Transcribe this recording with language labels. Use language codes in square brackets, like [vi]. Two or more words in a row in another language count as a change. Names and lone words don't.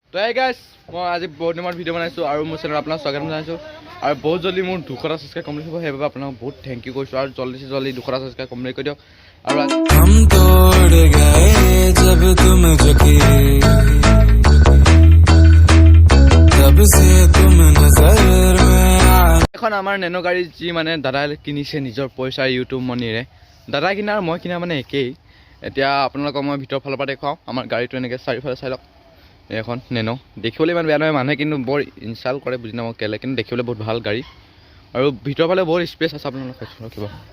[as] তো এই গাইছ মই আজি বহুত দিনৰ ভিডিঅ' বনাইছোঁ আৰু মোৰ চেনেলত আপোনাক স্বাগতম জনাইছোঁ আৰু বহুত জলদি মোৰ 200টা ছাবস্ক্ৰাইব কমপ্লিট হ'ব সেইবাবে আপোনাক বহুত [en] thank you [as] কৰিছোঁ আৰু জলদি 200টা ছাবস্ক্ৰাইব কমপ্লিট কৰি দিয়ক আৰু [hi] हम तोड़ गए जब तुम झुके तब से तुम नजर में [as] এখন আমাৰ নেনো গাড়ী যি মানে দাদাই কিনিছে নিজৰ পইচা ইউটিউব মনিৰে দাদা কিনা আৰু মই কিনা মানে একেই এতিয়া আপোনালোকক মই ভিতৰৰ ফালৰ পৰা দেখুৱাওঁ আমাৰ গাড়ীটো এনেকৈ চাৰিওফালে চাই লওক এখন নেনো দেখিবলৈ ইমান বেয়া নহয় মানুহে কিন্তু বৰ ইনচাল্ট কৰে বুজি নাপাওঁ কেলে কিন্তু দেখিবলৈ বহুত ভাল গাড়ী আৰু ভিতৰৰ ফালে বহুত স্পেচ আছে আপোনালোকক ৰখিব